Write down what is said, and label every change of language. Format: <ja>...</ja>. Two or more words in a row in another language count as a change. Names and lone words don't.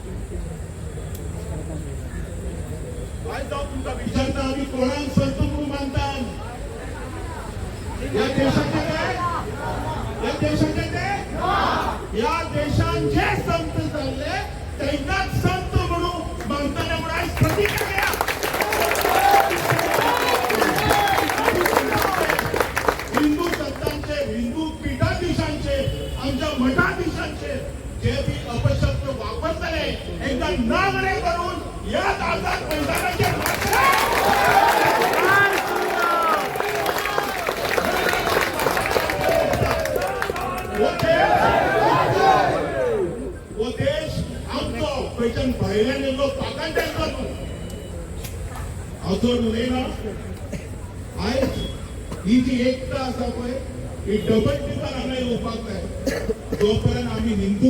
<mr>काय जाऊ तुमचा विचारता आम्ही कोणाक संत म्हणून मानतात या देशाचे काय या देशाचे ते या देशांचे संत चालले त्यांनाच संत म्हणून मानताना म्हणून आज प्रतिज्ञा घ्या हिंदू संतांचे हिंदू पीठाधीशांचे आमच्या मठाधीशांचे जे बी अपशब्द वापरताना एकदा नामणे करून या आझाद मैदानाचे</mr> <kok>वो देश आमचो खंयच्यान भायल्यान येयल्लो पाकांड्यांचो हाचो न्हय ना आयज ही जी एकता आसा पळय ही डबल टिकर हांगा येवपाक जाय जोपर्यंत आमी हिंदू</kok>